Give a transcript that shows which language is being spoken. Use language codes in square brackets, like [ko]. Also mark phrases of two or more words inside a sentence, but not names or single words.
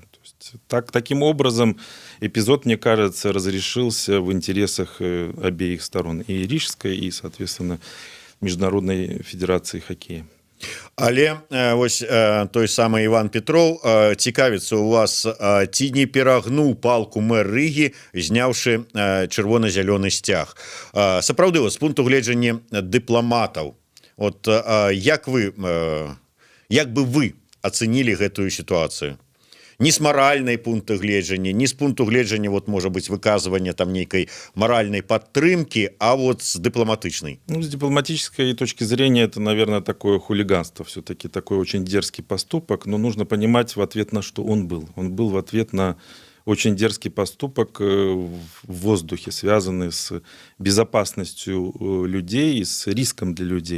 [ru] То есть, таким образом эпизод, мне кажется, разрешился в интересах обеих сторон, и Рижской, и, соответственно, Международной федерации хоккея. [be] Але вось той самы Іван Петроў цікавіцца у вас, ці не перагнуў палку мэр Рыгі, зняўшы чырвона-зялёны сцяг. Сапраўды, з пункту гледжання дыпламатаў, от як бы вы ацэнілі гэтую сітуацыю? Не з маральнай пункту гледжання, не з пункту гледжання, вот, можа быць, выказвання там нейкай маральнай падтрымкі, а вот з дыпламатычнай. [ru] Ну, с дипломатической точки зрения это, наверное, такое хулиганство, все-таки такой очень дерзкий поступок, но нужно понимать, в ответ на что он был. Он был в ответ на очень дерзкий поступок в воздухе, связанный с безопасностью людей и с риском для людей.